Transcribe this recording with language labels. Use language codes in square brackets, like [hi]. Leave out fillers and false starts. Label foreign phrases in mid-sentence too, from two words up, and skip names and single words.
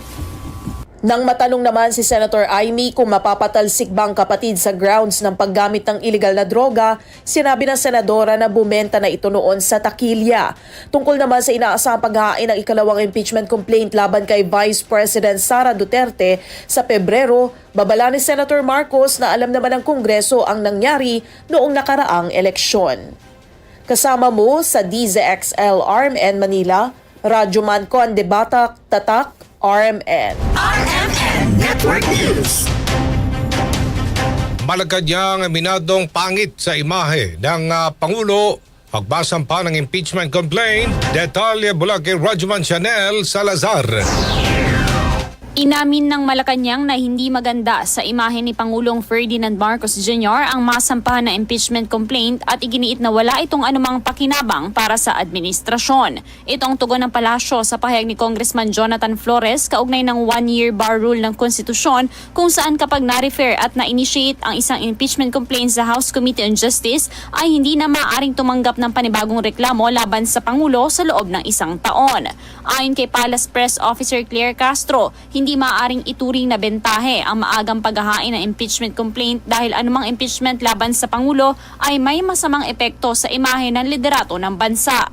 [tl] Nang matanong naman si Senator Amy kung mapapatalsik bang kapatid sa grounds ng paggamit ng illegal na droga, sinabi ng senadora na bumenta na ito noon sa takilya. Tungkol naman sa inaasahang paghahain ng ikalawang impeachment complaint laban kay Vice President Sara Duterte sa Pebrero, babala ni Senator Marcos na alam naman ng Kongreso ang nangyari noong nakaraang eleksyon. Kasama mo sa DZXL RMN Manila, Radyo Man Conde Batak, Tatak, RMN. RMN Network News. Malacanang aminadong pangit sa imahe ng Pangulo. Pagbasampa ng impeachment complaint, detalye mula kay Radyoman Chanel Salazar. Inamin ng Malacanang na hindi maganda sa imahe ni Pangulong Ferdinand Marcos Jr. ang masampahan na impeachment complaint at iginiit na wala itong anumang pakinabang para sa administrasyon. Ito ang tugon ng palasyo sa pahayag ni Congressman Jonathan Flores kaugnay ng [en] one-year bar rule [tl] ng konstitusyon kung saan kapag na-refer at na-initiate ang isang impeachment complaint sa House Committee on Justice ay hindi na maaaring tumanggap ng panibagong reklamo laban sa Pangulo sa loob ng isang taon. Ayon kay Palace Press Officer Claire Castro, hindi maaaring ituring na bentahe ang maagang paghahain ng impeachment complaint dahil anumang impeachment laban sa Pangulo ay may masamang epekto sa imahe ng liderato ng bansa.